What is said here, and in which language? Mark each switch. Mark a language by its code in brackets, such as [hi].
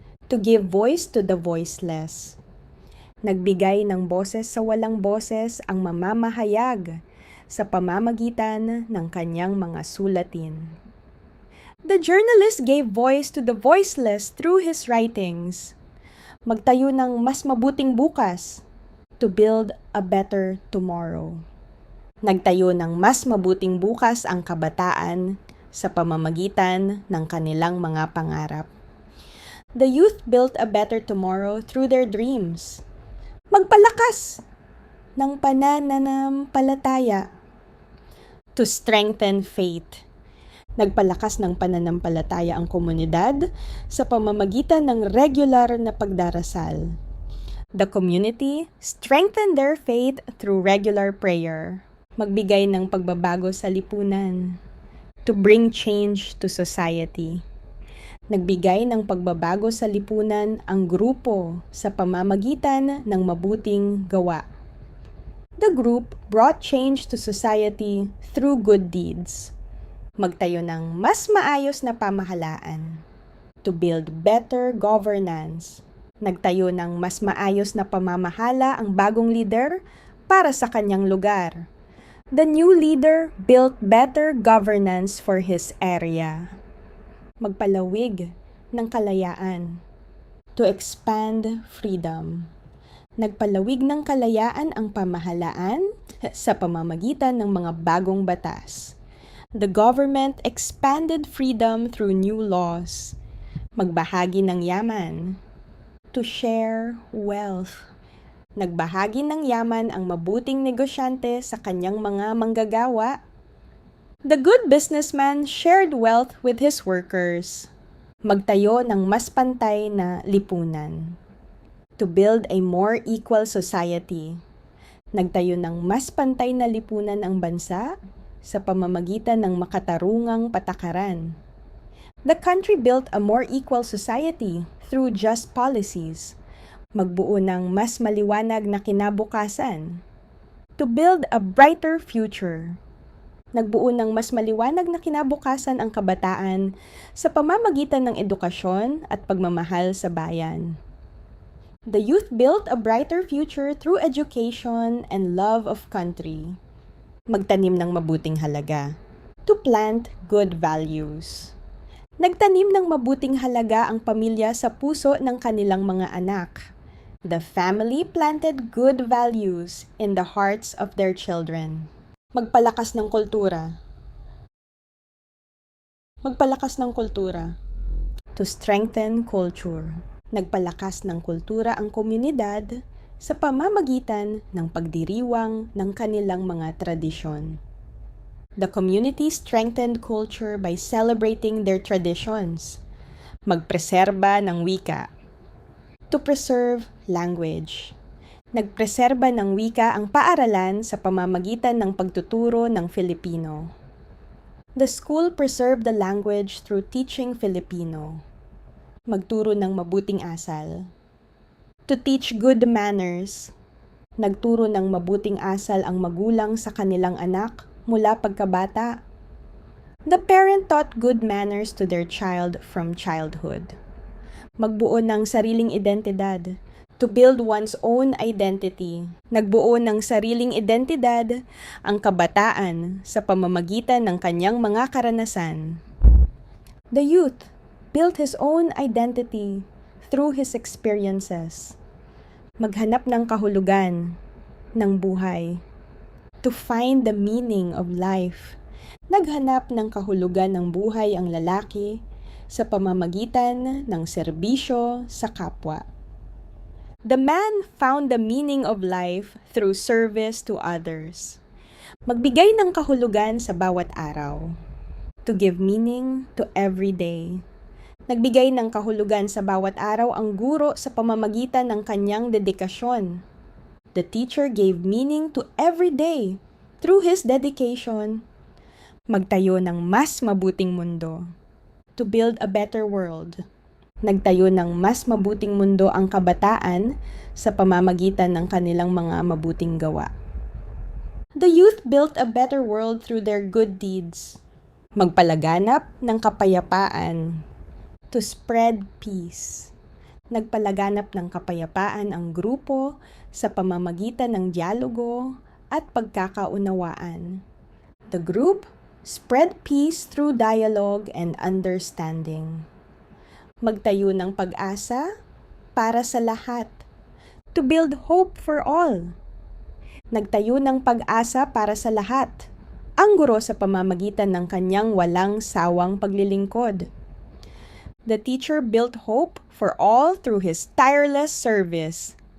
[en] To give voice to the voiceless. [tl] Nagbigay ng boses sa walang boses ang mamamahayag sa pamamagitan ng kanyang mga sulatin. [en] The journalist gave voice to the voiceless through his writings. [tl] Magtayo ng mas mabuting bukas. [en] To build a better tomorrow. [tl] Nagtayo ng mas mabuting bukas ang kabataan sa pamamagitan ng kanilang mga pangarap. [en] The youth built a better tomorrow through their dreams. [tl] Magpalakas ng pananampalataya. [en] To strengthen faith. [tl] Nagpalakas ng pananampalataya ang komunidad sa pamamagitan ng regular na pagdarasal. [en] The community strengthened their faith through regular prayer. [tl] Magbigay ng pagbabago sa lipunan. [en] To bring change to society. [tl] Nagbigay ng pagbabago sa lipunan ang grupo sa pamamagitan ng mabuting gawa. [en] The group brought change to society through good deeds. [tl] Magtayo ng mas maayos na pamahalaan. [en] To build better governance. [tl] Nagtayo ng mas maayos na pamamahala ang bagong leader para sa kanyang lugar. [en] The new leader built better governance for his area. [tl] Magpalawig ng kalayaan. [en] To expand freedom. [tl] Nagpalawig ng kalayaan ang pamahalaan sa pamamagitan ng mga bagong batas. [en] The government expanded freedom through new laws. [tl] Magbahagi ng yaman. [en] To share wealth. [tl] Nagbahagi ng yaman ang mabuting negosyante sa kanyang mga manggagawa. [en] The good businessman shared wealth with his workers. [tl] Magtayo ng mas pantay na lipunan. [en] To build a more equal society. [tl] Nagtayo ng mas pantay na lipunan ang bansa sa pamamagitan ng makatarungang patakaran. [en] The country built a more equal society through just policies. [tl] Magbuo ng mas maliwanag na kinabukasan. [en] To build a brighter future. [tl] Nagbuo ng mas maliwanag na kinabukasan ang kabataan sa pamamagitan ng edukasyon at pagmamahal sa bayan. [en] The youth built a brighter future through education and love of country. [tl] Magtanim ng mabuting halaga. [en] To plant good values. [tl] Nagtanim ng mabuting halaga ang pamilya sa puso ng kanilang mga anak. [en] The family planted good values in the hearts of their children. [tl] Magpalakas ng kultura. Magpalakas ng kultura. [en] To strengthen culture. [tl] Nagpalakas ng kultura ang komunidad sa pamamagitan ng pagdiriwang ng kanilang mga tradisyon. [en] The community strengthened culture by celebrating their traditions. [tl] Magpreserba ng wika. [en] To preserve language. [tl] Nagpreserba ng wika ang paaralan sa pamamagitan ng pagtuturo ng Filipino. [en] The school preserved the language through teaching Filipino. [tl] Magturo ng mabuting asal. [en] To teach good manners. [tl] Nagturo ng mabuting asal ang magulang sa kanilang anak mula pagkabata. [en] The parent taught good manners to their child from childhood. [tl] Magbuo ng sariling identidad. [en] To build one's own identity. [tl] Nagbuo ng sariling identidad ang kabataan sa pamamagitan ng kanyang mga karanasan. [en] The youth built his own identity through his experiences. [tl] Maghanap ng kahulugan ng buhay. [en] To find the meaning of life. [tl] Naghanap ng kahulugan ng buhay ang lalaki sa pamamagitan ng serbisyo sa kapwa. [en] The man found the meaning of life through service to others. [tl] Magbigay ng kahulugan sa bawat araw. [en] To give meaning to every day. [tl] Nagbigay ng kahulugan sa bawat araw ang guro sa pamamagitan ng kanyang dedikasyon. [en] The teacher gave meaning to every day through his dedication. [tl] Magtayo ng mas mabuting mundo. [en] To build a better world. [tl] Nagtayo ng mas mabuting mundo ang kabataan sa pamamagitan ng kanilang mga mabuting gawa. [en] The youth built a better world through their good deeds. [tl] Magpalaganap ng kapayapaan. [en] To spread peace. [tl] Nagpalaganap ng kapayapaan ang grupo sa pamamagitan ng dialogo at pagkakaunawaan. [en] The group spread peace through dialogue and understanding. [tl] Magtayo ng pag-asa para sa lahat. [en] To build hope for all. [tl] Nagtayo ng pag-asa para sa lahat. Ang guro sa pamamagitan ng kanyang walang sawang paglilingkod. [en] The teacher built hope for all through his tireless service.